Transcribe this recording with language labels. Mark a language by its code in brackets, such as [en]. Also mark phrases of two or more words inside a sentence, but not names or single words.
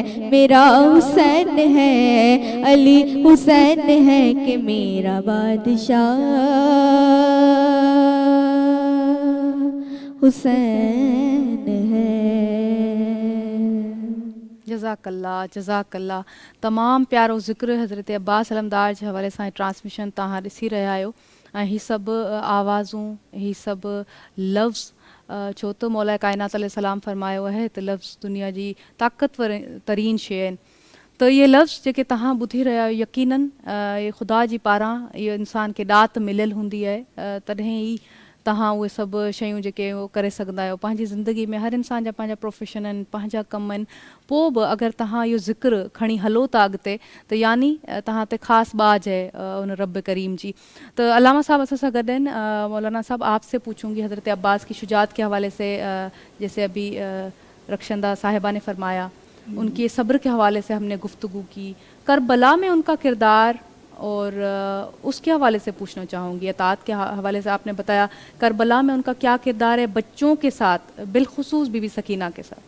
[ur] میرا حسین ہے، علی حسین ہے کہ میرا بادشاہ حسین ہے. [ar] جزاک اللہ جزاک اللہ. [sd] تمام پیارو ذکر حضرت عباس علمدار کے حوالے سے ٹرانسمیشن تہاں ॾिसी रहिया आहियो. ऐं हीअ सभु आवाज़ूं, हीअ सभु लफ़्ज़, छो त मौला काइनात अलैहिस्सलाम फरमायो आहे त लफ़्ज़ दुनिया जी ताक़तवर तरीन शइ आहिनि. त इहे लफ़्ज़ जेके तव्हां ॿुधी रहिया आहियो यकीनन इहे ख़ुदा जी पारां इहो इंसान खे ॾात मिलियल हूंदी आहे. तॾहिं ई तव्हां उहे सभु शयूं जेके उहो करे सघंदा आहियो पंहिंजी ज़िंदगी में. हर इंसान जा पंहिंजा प्रोफेशन आहिनि, पंहिंजा कम आहिनि. पोइ बि अगरि तव्हां इहो ज़िक्र खणी हलो था अॻिते त यानी तव्हां ते ख़ासि बाज है उन रब करीम जी. तो अलामा साहब असां सां गॾु आहिनि. [ur] مولانا صاحب آپ سے پوچھوں گی حضرت عباس کی شجاعت کے حوالے سے، جیسے ابھی رخشندہ صاحبہ نے فرمایا، ان کے صبر کے حوالے سے ہم نے گفتگو کی. کربلا میں ان کا کردار اور اس کے حوالے سے پوچھنا چاہوں گی. اطاعت کے حوالے سے آپ نے بتایا کربلا میں ان کا کیا کردار ہے بچوں کے ساتھ، بالخصوص بی بی سکینہ کے ساتھ.